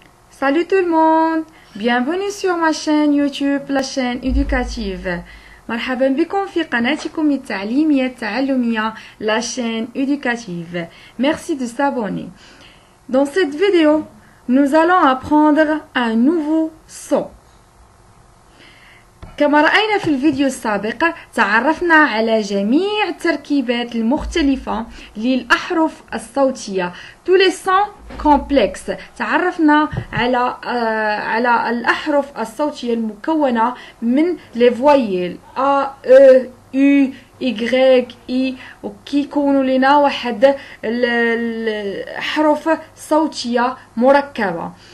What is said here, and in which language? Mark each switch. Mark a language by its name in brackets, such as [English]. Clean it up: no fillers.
[French] Salut tout le monde, bienvenue sur ma chaîne YouTube, la chaîne éducative. [Arabic] مرحبا بكم في قناتكم التعليمية التعلمية, [French] la chaîne éducative. Merci de s'abonner. Dans cette vidéo, nous allons apprendre un nouveau son. [Arabic] كما رأينا في الفيديو السابق تعرفنا على جميع التركيبات المختلفة للأحرف الصوتية [French] tous les sons complexes. [Arabic] تعرفنا على الأحرف الصوتية المكونة من [French] les voyelles A, E, U, Y, I [Arabic] وكيكونوا لنا واحد الأحرف صوتية مركبة.